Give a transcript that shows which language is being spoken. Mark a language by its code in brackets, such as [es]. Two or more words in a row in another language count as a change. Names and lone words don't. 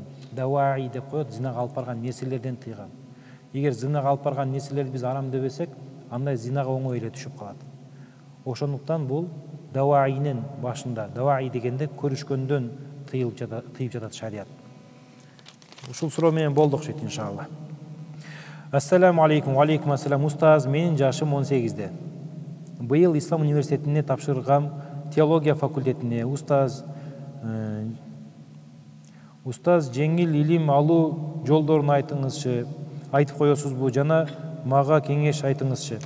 [ky] Даваи деп коет, зинага алып барган нерселерден тыйган. Эгер зинага алып барган нерселерди биз арам дебесек, андай зинага оңой эле түшүп калат. Ошондуктан бул даваинин башында, даваи дегенде көрүшкөндөн тыйып жатат шарият. Ушул суроо менен болдук окшойт иншалла. [ar] السلام عليكم، وعليكم السلام. [ky] Устаз, менин жашым 18-де. Быйыл Ислам университетине тапшыргам, теология факультетине. Устаз, жеңил илим алуу жолдорун айтыңызчы. Айтып коесузбу жана мага кеңеш айтыңызчы.